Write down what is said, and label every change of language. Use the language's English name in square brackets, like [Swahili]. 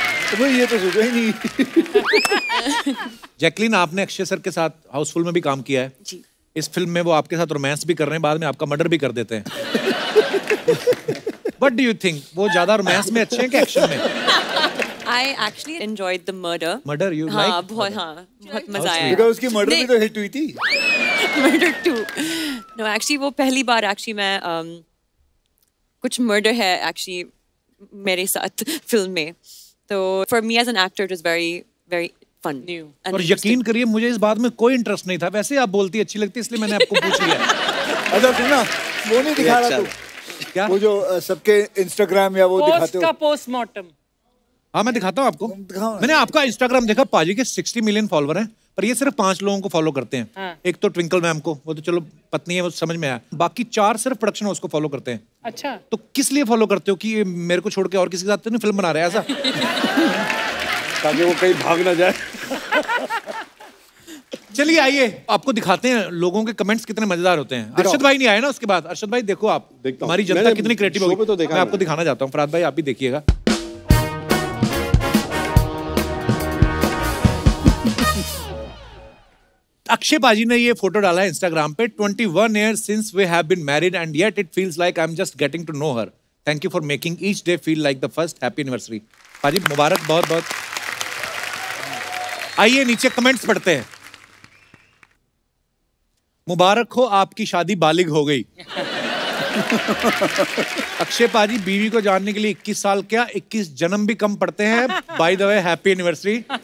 [Hindi] तो ये तो सोचा ही नहीं। जैकलीन, आपने अक्षय सर के साथ हाउसफुल में भी काम किया है जी। इस फिल्म में वो आपके साथ रोमांस भी कर रहे हैं, बाद में आपका मर्डर भी कर देते हैं। [English] What do you think? [Hindi] वो ज्यादा रोमांस में अच्छे हैं कि एक्शन में? [English] I actually enjoyed the murder. Murder, you [Hindi] हाँ, [English] like? [Hindi] बहुत मजा आया। Because उसकी मर्डर भी तो हिट हुई थी। [English] Murder 2. No, actually [Hindi] वो पहली बार [English] actually मैं कुछ murder है actually [Hindi] मेरे साथ फिल्म में, तो [English] for me as an actor it was very very fun. New. [Hindi] और यकीन करिए मुझे इस बात में कोई इंटरेस्ट नहीं था, वैसे आप बोलती अच्छी लगती इसलिए मैंने आपको पूछ लिया। अच्छा सुनना, वो नहीं दिखा रहा तू क्या? वो जो सबके इंस्टाग्राम या वो दिखाते हो? पोस्टमार्टम। हाँ मैं दिखाता हूँ आपको। दिखाओ ना। मैंने आपका इंस्टाग्राम देखा, पाजी के 60 मिलियन फॉलोवर हैं, पर ये सिर्फ 5 लोगों को फॉलो करते हैं। हाँ। एक तो ट्विंकल मैम को, वो तो चलो पत्नी है, वो समझ में आया, बाकी 4 सिर्फ प्रोडक्शन हाउस को फॉलो करते हैं। अच्छा। तो किस लिए फॉलो करते हो कि ये मेरे को छोड़ के और किसी के साथ तो नहीं फिल्म बना रहे ऐसा? ताकि वो कहीं भाग ना जाए। चलिए आइए आपको दिखाते हैं लोगों के कमेंट्स कितने मजेदार होते हैं। अरशद भाई नहीं आए ना उसके बाद। अरशद भाई देखो आप, देखता हूं। हमारी जनता मैंने कितनी क्रिएटिव शो पे होगी, तो देखा मैं आपको मैंने। दिखाना चाहता हूँ। फराद भाई आप भी देखिएगा। अक्षय पाजी ने ये फोटो डाला है इंस्टाग्राम पे। [English] 21 years since we have been married and yet it feels like I'm just getting to know her. Thank you for making each day feel like the first happy anniversary. [Hindi] पाजी मुबारक बहुत बहुत। आइए नीचे comments पढ़ते हैं। मुबारक हो आपकी शादी बालिग हो गई। अक्षय पाजी बीवी को जानने के लिए 21 साल क्या 21 जन्म भी कम पड़ते हैं। [English] By the way happy anniversary.